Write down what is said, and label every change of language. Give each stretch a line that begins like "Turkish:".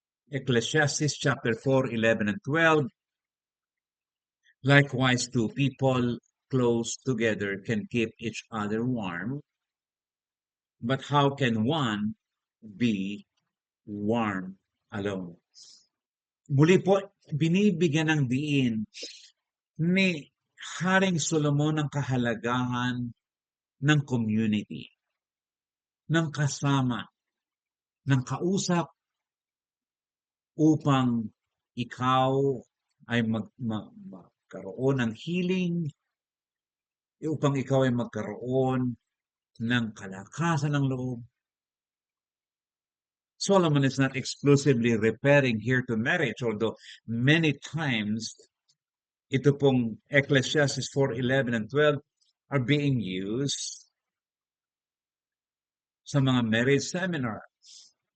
English: Ecclesiastes chapter 4, 11 and 12. Likewise, two people close together can keep each other warm, but how can one be warm alone?
Filipino: Muli po, binibigyan ng diin ni Haring Solomon ang kahalagahan ng community, ng kasama, ng kausap upang ikaw ay magkaroon ng healing, upang ikaw ay magkaroon ng kalakasan ng loob.
English: Solomon is not exclusively referring here to marriage, although many times
Filipino: ito pong
English: Ecclesiastes 4:11 and 12 are being used sa mga marriage seminars.